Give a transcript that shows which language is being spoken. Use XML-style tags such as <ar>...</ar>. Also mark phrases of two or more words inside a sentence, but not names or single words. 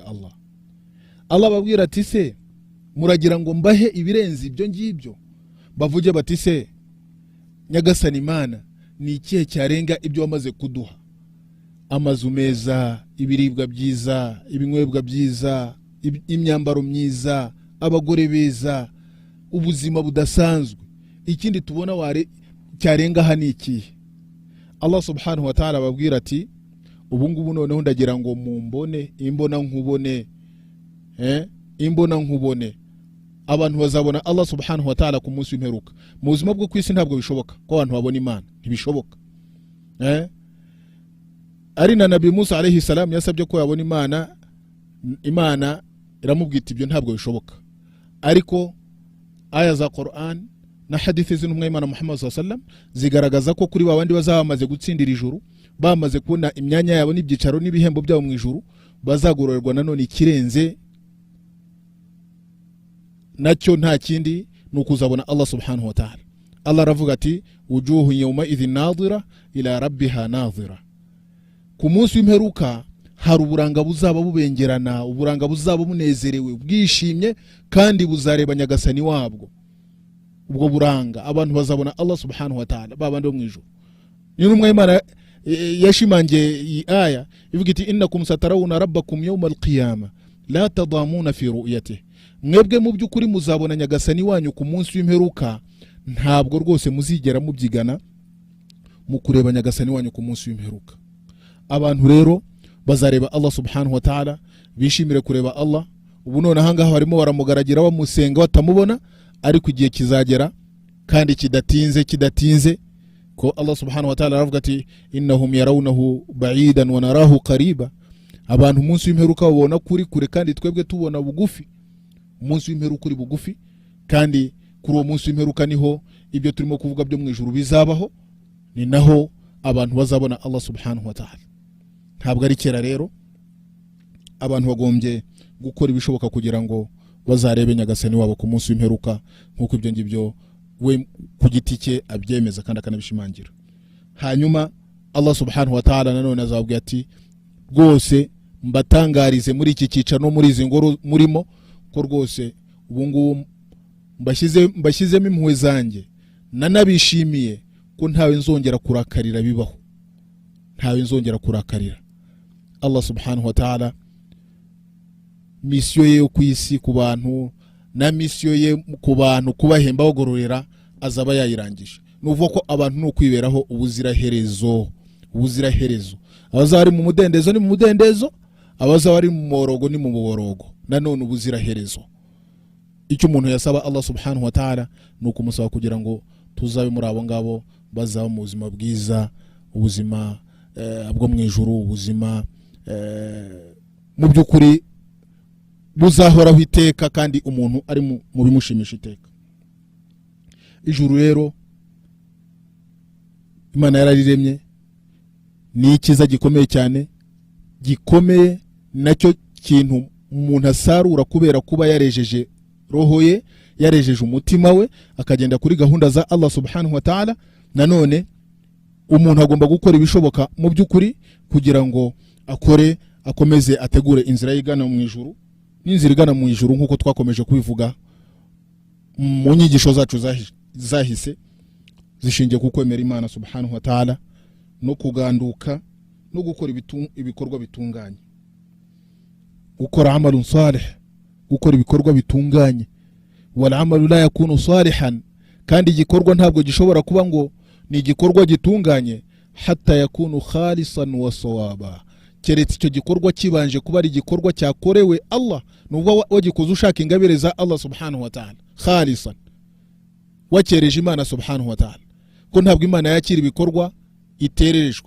<rw>Allah babwira ati se muragira ngo mbahe ibirenze ibyo ngibyo? Bavuge bati se Nyagasani Imana ni ikihe cyarenga ibyo wamaze kuduha? Amazu meza, ibiribwa byiza, ibinywebwa byiza, imyambaro myiza, abagore beza, ubuzima budasanzwe. Ikindi tubona cyarenga hani ikihe? Allah</rw> <ar>سبحانه وتعالى</ar> <rw>babwira ati ubu ngubu noneho ndagira ngo mumbone imbona nkubone. Abantu bazabona Allah</rw> <ar>سبحانه وتعالى</ar> <rw>ku munsi w'imperuka. Mu buzima bwo kwisi ntabwo bishoboka ko abantu babona Imana, ntibishoboka. Ari na Nabi Musa</rw> <ar>عليه السلام</ar> <rw>yasabye ko yabona Imana iramubwita ibyo ntabwo bishoboka. Ariko aya za Qur'an na hadithi z'intumwa y'Imana Muhammad</rw> <ar>صلى الله عليه وسلم</ar> <rw>zigaragaza ko kuri babandi bazaba bamaze gutsindira ijuru, bamaze kubona imyanya yabo n'ibyicaro n'ibihembo byabo mu ijuru, bazagororerwa nanone ikirenze nacyo nta kindi nukuzabona Allah</rw> <ar>سبحانه وتعالى.</ar> <rw>Allah aravuga ati</rw> <ar>وجوه يومئذ ناضرة إلى ربها ناظرة.</ar> <rw>Ku munsi w'imperuka hari uburanga buzaba bubengerana, uburanga buzaba bunezerewe, bwishimye kandi buzareba Nyagasani wabwo. Ubwo buranga abantu bazabona Allah</rw> <ar>سبحانه وتعالى</ar> <rw>babandi mu ijuru. N'intumwa y'Imana yashimangiye iyi aya ivuga iti</rw> <ar>إنكم سترون ربكم يوم القيامة لا تضامون في رؤيته.</ar> <rw>Mwebwe mu by'ukuri muzabona Nyagasani wanyu ku munsi w'imperuka, ntabwo rwose muzigera mubyigana mu kureba Nyagasani wanyu ku munsi w'imperuka. Abantu rero bazareba Allah</rw> <ar>سبحانه وتعالى,</ar> <rw>bishimire kureba Allah. Ubu none ahangaha barimo baramugaragira bamusenga batamubona, ariko igihe kizagera kandi kidatinze ko Allah</rw> <ar>سبحانه وتعالى</ar> <rw>aravuga ati</rw> <ar>إنهم يرونه بعيدا ونراه قريبا.</ar> <rw>Abantu munsi w'imperuka babona kure kandi twebwe tubona bugufi. Umunsi w'imperuka uri bugufi, kandi kuri uwo munsi w'imperuka niho ibyo turimo kuvuga byo mu ijuru bizabaho, ni naho abantu bazabona Allah</rw> <ar>سبحانه وتعالى.</ar> <rw>Ntabwo ari kera rero. Abantu bagombye gukora ibishoboka kugira ngo bazarebe Nyagasani wabo ku munsi w'imperuka, nkuko ibyo ngibyo we ku giti cye abyemeza kandi akanabishimangira. Hanyuma Allah</rw> <ar>سبحانه وتعالى</ar> <rw>nanone azabwira ati rwose mbatangarize muri iki cyicaro no muri izi ngoro murimo ko rwose ubu ngubu mbashyizemo impuhwe zanjye, nanabishimiye ko ntawe nzongera kurakarira bibaho, ntawe nzongera kurakarira. Allah</rw> <ar>سبحانه وتعالى</ar> <rw>misiyo ye ku isi ku bantu na misiyo ye ku bantu kubahemba bagororera azaba yayirangije. Nuvuga ko abantu no kwiberaho ubuziraherezo. Abazari mu mudendezo ni mu mudendezo, abazari mu morogo ni mu muborogo, nanone ubuziraherezo. Icyo umuntu yasaba Allah</rw> <ar>سبحانه وتعالى</ar> <rw>nuko umusaba kugira ngo tuzabe muri abo ngabo bazaba mu buzima bwiza, ubuzima bwo mu ijuru, ubuzima mu by'ukuri buzahoraho iteka kandi umuntu ari mu bimushimisha iteka. Ijuru rero Imana yarariremye, ni ikiza gikomeye cyane, gikomeye nacyo kintu umuntu asarura kubera kuba yarejeje roho ye, yarejeje umutima we akagenda kuri gahunda za Allah</rw> <ar>سبحانه وتعالى.</ar> <rw>Nanone umuntu agomba gukora ibishoboka mu by'ukuri kugira ngo akore, akomeze ategure inzira igana mu ijuru. N'inzira igana mu ijuru nkuko twakomeje kubivuga mu nyigisho zacu zahise, zishingiye ku kwemera Imana</rw> <ar>سبحانه وتعالى</ar> <rw>no kuganduka no gukora ibikorwa bitunganye, gukora</rw> <ar>عملا صالحا,</ar> <rw>gukora ibikorwa bitunganye.</rw> <ar>والعمل لا يكون صالحا,</ar> <rw>kandi igikorwa ntabwo gishobora kuba ngo ni igikorwa gitunganye</rw> <ar>حتى يكون خالصا وصوابا,</ar> <rw>keretse icyo gikorwa kibanje kuba ari igikorwa cyakorewe Allah, nubwo wagikoze ushaka ingabire za Allah</rw> <ar>سبحانه وتعالى,</ar> <rw>khalisan, wakereje Imana</rw> <ar>سبحانه وتعالى.</ar> <rw>Ko ntabwo Imana yakira ibikorwa itererejwe.</rw>